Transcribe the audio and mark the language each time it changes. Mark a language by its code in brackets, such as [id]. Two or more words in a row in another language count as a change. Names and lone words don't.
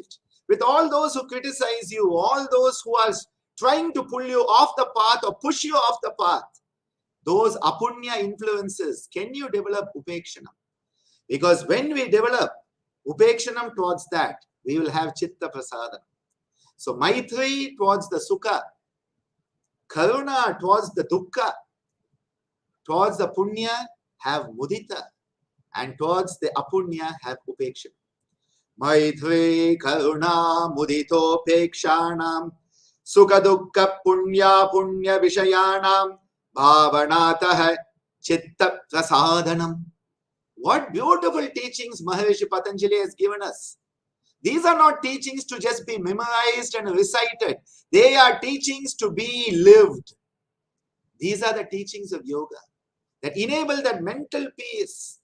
[en] With all those who criticize you, all those who are trying to pull you off the path or push you off the path, those apunya influences, can you develop upekshanam? Because when we develop upekshanam towards that, we will have [sa] chitta prasadana. [en] So maitri towards the sukha, karuna towards the dukkha, towards the punya have mudita, and towards the apunya have upekshanam. [sa] Maitri karuna mudito pekshanam sukha dukkha punya punya vishayanam bhavanatah chitta prasadanam. [en] What beautiful teachings Maharishi Patanjali has given us. These are not teachings to just be memorized and recited. They are teachings to be lived. These are the teachings of yoga that enable that mental peace.